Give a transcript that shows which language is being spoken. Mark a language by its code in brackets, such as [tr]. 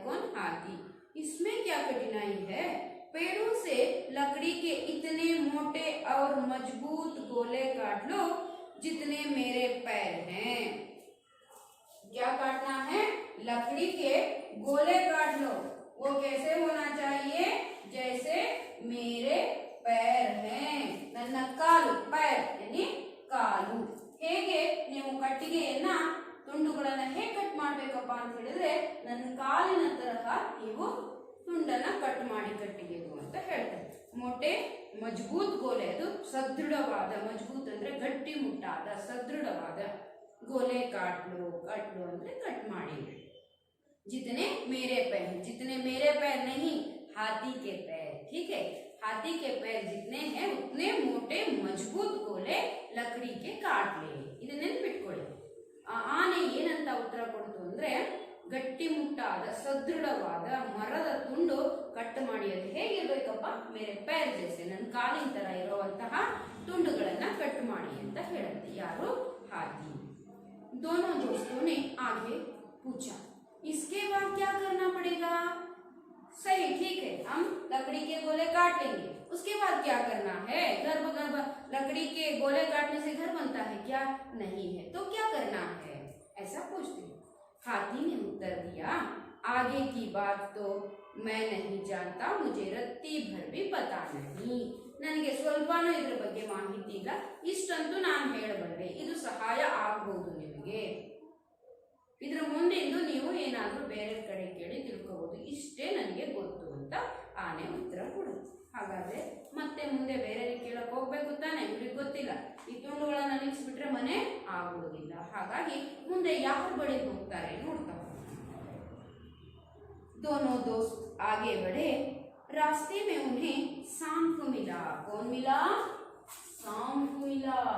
[hi] कौन, हाथी। इसमें क्या कठिनाई है, पेड़ों से लकड़ी के इतने मोटे और मजबूत गोले काट लो जितने मेरे पैर हैं। क्या काटना है, लकड़ी के गोले काट लो। वो कैसे होना चाहिए, जैसे मेरे पैर हैं। [kn] ನನ್ನ ಕಾಲು, [hi] पैर यानी [kn] ಕಾಲು। ಹೇಗೆ ನೀವು ಕಟ್ಟಿಗೆಯನ್ನ ತುಂಡುಗಳನ್ನ ಹೇಗೆ ಕಟ್ ಮಾಡ್ಬೇಕಪ್ಪ ಅಂತ ಹೇಳಿದ್ರೆ, ನನ್ನ ಕಾಲಿನ ತರಹ ನೀವು ತುಂಡನ್ನ ಕಟ್ ಮಾಡಿ ಕಟ್ಟಿಗೆದು ಅಂತ ಹೇಳ್ತಾರೆ। [hi] मोटे मजबूत गोले, [kn] ಅದು ಸದೃಢವಾದ, ಮಜಬೂತ್ ಅಂದ್ರೆ ಗಟ್ಟಿ ಮುಟ್ಟಾದ, ಸದೃಢವಾದ [hi] गोले काट लो [kn] ಅಂದ್ರೆ ಕಟ್ ಮಾಡಿ। [hi] जितने मेरे पैर, जितने मेरे पैर नहीं, हाथी के पैर। ठीक है, हाथी के पैर जितने हैं उतने मोटे मजबूत गोले लकड़ी के काट ले। [kn] ಇದನ್ನ ನೆನಪಿಟ್ಕೊಳ್ಳಿ। ಆನೆ ಏನಂತ ಉತ್ತರ ಕೊಡ್ತು ಅಂದ್ರೆ, ಗಟ್ಟಿ ಮುಟ್ಟಾದ ಸದೃಢವಾದ ಮರದ ತುಂಡು ಕಟ್ ಮಾಡಿ, ಅದು ಹೇಗಿರ್ಬೇಕಪ್ಪ, [hi] ಮೇರೆ पैर जैसे, [kn] ನನ್ನ ಕಾಲಿನ ತರ ಇರುವಂತಹ ತುಂಡುಗಳನ್ನ ಕಟ್ ಮಾಡಿ ಅಂತ ಹೇಳುತ್ತೆ। ಯಾರು, हाथी। [hi] दोनों दोस्तों ने आगे पूछा, इसके बाद क्या करना पड़ेगा। सही, ठीक है, हम लकड़ी के गोले काट लेंगे, उसके बाद क्या करना है, घर लकड़ी के गोले काटने से घर बनता है क्या, नहीं है, तो क्या करना है, ऐसा पूछते। हाथी ने उत्तर दिया, आगे की बात तो मैं नहीं जानता, मुझे रत्ती भर भी पता नहीं। [kn] ನನಗೆ ಸ್ವಲ್ಪನೂ ಇದರ ಬಗ್ಗೆ ಮಾಹಿತಿ ಇಲ್ಲ, ಇಷ್ಟಂತೂ ನಾನು ಹೇಳಬಲ್ಲೆ, ಇದು ಸಹಾಯ ಆಗಬಹುದು ನಿಮಗೆ, ಇದರ ಮುಂದೆಂದು ನೀವು ಏನಾದರೂ ಬೇರೆ ಕಡೆ ಕೇಳಿ ತಿಳ್ಕೋಬಹುದು, ಇಷ್ಟೇ ನನಗೆ ಗೊತ್ತು ಅಂತ ಆನೆ ಉತ್ತರ ಕೊಡುತ್ತೆ। ಹಾಗಾದ್ರೆ ಮತ್ತೆ ಮುಂದೆ ಬೇರೆ ಕೇಳಕ್ ಹೋಗ್ಬೇಕು ತಾನೆ, ಇವ್ರಿಗೆ ಗೊತ್ತಿಲ್ಲ, ಈ ತುಂಡುಗಳನ್ನ ನಿಲ್ಲಿಸ್ಬಿಟ್ರೆ ಮನೆ ಆಗುವುದಿಲ್ಲ, ಹಾಗಾಗಿ ಮುಂದೆ ಯಾರ ಬಳಿ ಹೋಗ್ತಾರೆ ನೋಡ್ತಾ। [hi] दोनों दोस्त आगे बढ़े, रास्ते में उन्हें सांप मिला। कौन मिला, सांप मिला।